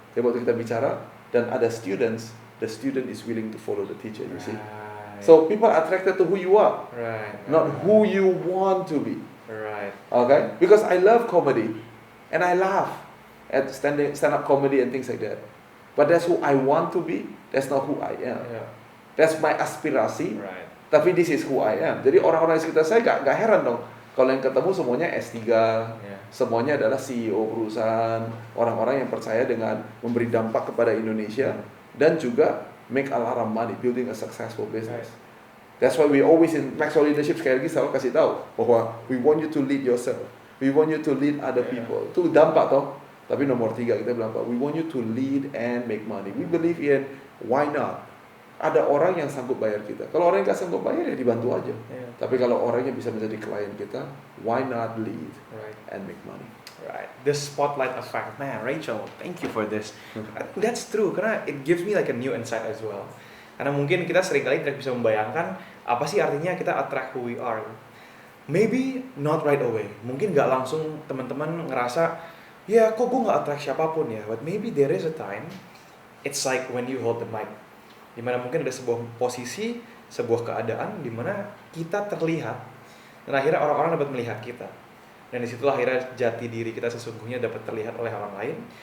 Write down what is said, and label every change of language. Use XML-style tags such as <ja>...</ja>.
<id>Jadi waktu kita bicara dan ada students,</id> <en>the student is willing to follow the teacher. You see. So people are attracted to who you are, not who you want to be. Okay? Because I love comedy, and I laugh at stand-up comedy and things like that. But that's who I want to be. That's not who I am. That's my aspirasi. Tapi this is who I am.</en> <id>Jadi orang-orang di sekitar saya gak heran dong kalau yang ketemu semuanya S3, semuanya adalah CEO perusahaan, orang-orang yang percaya dengan memberi dampak kepada Indonesia dan juga</id> <en>make a lot of money, building a successful business. That's why we always in Maxwell Leadership</en> <id>sekali lagi selalu kasih tahu bahwa</id> <en>we want you to lead yourself, we want you to lead other people.</en> <id>Itu dampak toh. Tapi nomor 3 kita bilang apa?</id> <en>We want you to lead and make money. We believe in why not?</en> <id>Ada orang yang sanggup bayar kita. Kalau orang yang gak sanggup bayar ya dibantu aja. Tapi kalau orangnya bisa menjadi klien kita,</id> <en>why not lead and make money? The spotlight effect, man. Rachel, thank you for this. That's true, karena it gives me like a new insight as well.</en> <id>Karena mungkin kita seringkali tidak bisa membayangkan apa sih artinya kita attract who we are.</id> <en>Maybe not right away.</en> <id>Mungkin gak langsung teman-teman ngerasa, ya kok gue gak attract siapapun ya.</id> <en>But maybe there is a time, it's like when you hold the mic.</en> <id>Dimana mungkin ada sebuah posisi, sebuah keadaan dimana kita terlihat dan akhirnya orang-orang dapat melihat kita. Dan disitulah akhirnya jati diri kita sesungguhnya dapat terlihat oleh orang lain.</id>